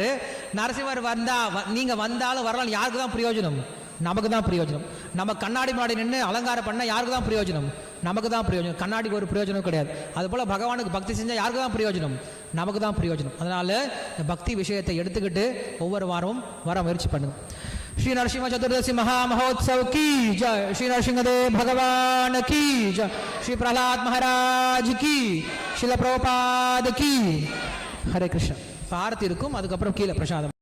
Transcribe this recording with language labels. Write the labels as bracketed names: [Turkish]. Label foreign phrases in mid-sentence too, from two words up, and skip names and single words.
[Tamil] நரசிம்மர் நீங்கள் வந்தாலும் வரலாம், யாருக்கு தான் பிரயோஜனம், நமக்கு தான் பிரயோஜனம். நம்ம கண்ணாடி மாடி நின்று அலங்காரம் பண்ணால் யாருக்கு தான் பிரயோஜனம், நமக்கு தான் பிரயோஜனம். கண்ணாடிக்கு ஒரு பிரயோஜனம் கிடையாது. அதுபோல் பகவானுக்கு பக்தி செஞ்சால் யாருக்கு தான் பிரயோஜனம், நமக்கு தான் பிரயோஜனம். அதனால் இந்த பக்தி விஷயத்தை எடுத்துக்கிட்டு ஒவ்வொரு வாரமும் வர முயற்சி பண்ணுங்க. [Hindi] श्री नरसिंह चतुर्दशी महामहोत्सव की जय, श्री नरसिंहदेव भगवान की जय, श्री प्रहलाद महाराज की, श्रील प्रभुपाद की. हरे कृष्ण. [Tamil] आरती இருக்கும், அதுக்கப்புறம் கீழே பிரசாதம்.